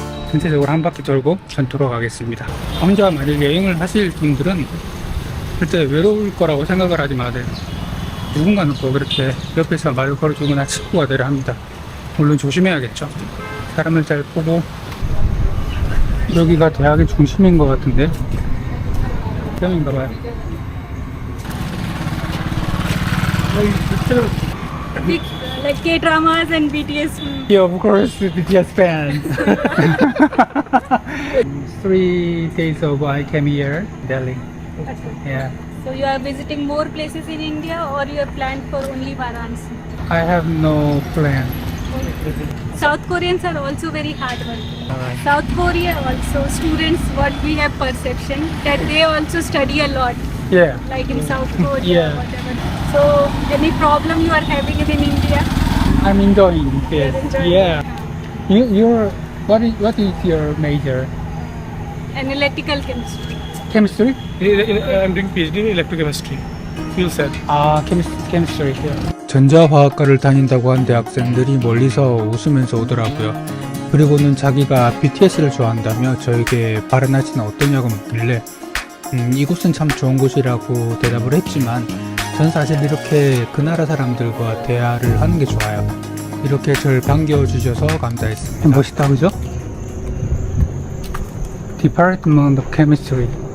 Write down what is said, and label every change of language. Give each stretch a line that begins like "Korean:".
Korean: 전체적으로 한 바퀴 돌고 전 돌아가겠습니다. 혼자 만약 여행을 하실 분들은 절대 외로울 거라고 생각을 하지 마세요. 누군가는 또 그렇게 옆에서 말을 걸어주거나 친구가 되려 합니다. 물론 조심해야겠죠. 사람을 잘 보고. 여기가 대학의 중심인 것 같은데 뿅인가봐요.
English: Big, like K-dramas and BTS. Yeah, of course, BTS fan. 3 days ago I came here, Delhi. Yeah. So you are visiting more places in India or you have planned for only Varanasi? I have no plan. South Koreans are also very hardworking. Alright. South Korea also, students, what we have perception, that they also study a lot, Yeah. like in South Korea, Yeah. whatever. So, any problem you are having in India? I'm enjoying this. You're enjoying? Yeah. What is your major? Analytical chemistry. Chemistry? I'm doing PhD in electrochemistry. Fuel cell. chemistry.
Korean: 전자화학과를 다닌다고 한 대학생들이 멀리서 웃으면서 오더라고요. 그리고는 자기가 BTS를 좋아한다며 저에게 바라나시는 어떠냐고 묻길래 이곳은 참 좋은 곳이라고 대답을 했지만 전 사실 이렇게 그 나라 사람들과 대화를 하는 게 좋아요. 이렇게 절 반겨주셔서 감사했습니다. 멋있다, 그죠?
English: Department of Chemistry.